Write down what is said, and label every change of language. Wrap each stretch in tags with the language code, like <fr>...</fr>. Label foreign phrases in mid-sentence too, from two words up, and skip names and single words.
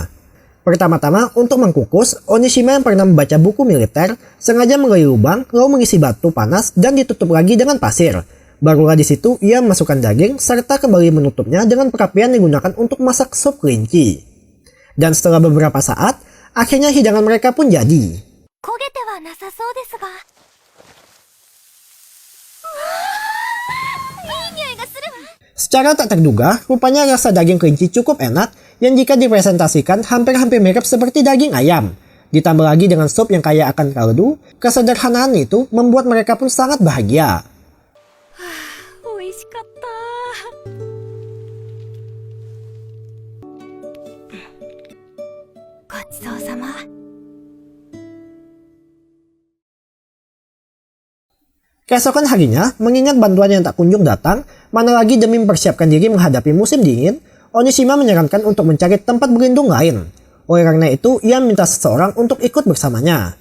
<id>Pertama-tama untuk mengkukus, Onishima yang pernah membaca buku militer sengaja menggali lubang lalu mengisi batu panas dan ditutup lagi dengan pasir. Barulah di situ ia memasukkan daging serta kembali menutupnya dengan perapian yang digunakan untuk masak sup kelinci. Dan setelah beberapa saat, akhirnya hidangan mereka pun jadi.</id> <ja>焦げてはなさそうですが。いい匂いがするわ。</ja> <id>Secara tak terduga, rupanya rasa daging kelinci cukup enak yang jika dipresentasikan hampir-hampir mirip seperti daging ayam. Ditambah lagi dengan sup yang kaya akan kaldu, kesederhanaan itu membuat mereka pun sangat bahagia.</id> <ja>美味しかった。ごちそうさま。</ja> <id>Keesokan harinya, mengingat bantuan yang tak kunjung datang, mana lagi demi mempersiapkan diri menghadapi musim dingin, Onishima menyarankan untuk mencari tempat berlindung lain. Oleh karena itu, ia minta seseorang untuk ikut bersamanya.</id>